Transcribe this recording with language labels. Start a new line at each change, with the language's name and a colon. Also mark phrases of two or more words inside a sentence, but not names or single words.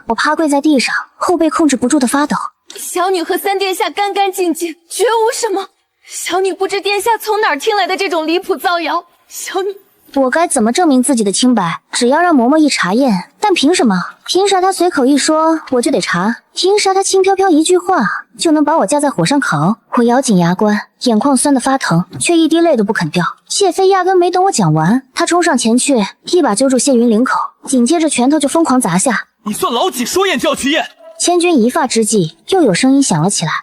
Chinese: 我趴跪在地上，后背控制不住的发抖。小女和三殿下干干净净，绝无什么。小女不知殿下从哪儿听来的这种离譜造谣。小女，我该怎么證明自己的清白？只要让嬷嬷一查驗，但憑什麼？憑啥他隨口一說我就得查？憑啥他輕飄飄一句話就能把我架在火上烤？我咬緊牙關，眼眶酸得發疼，卻一滴淚都不肯掉。謝飛壓根沒等我講完，他衝上前去，一把揪住謝雲領口，緊接着拳頭就瘋狂砸下。你算老幾說驗就要去驗？千鈞一髮之際，又有聲音響了起來。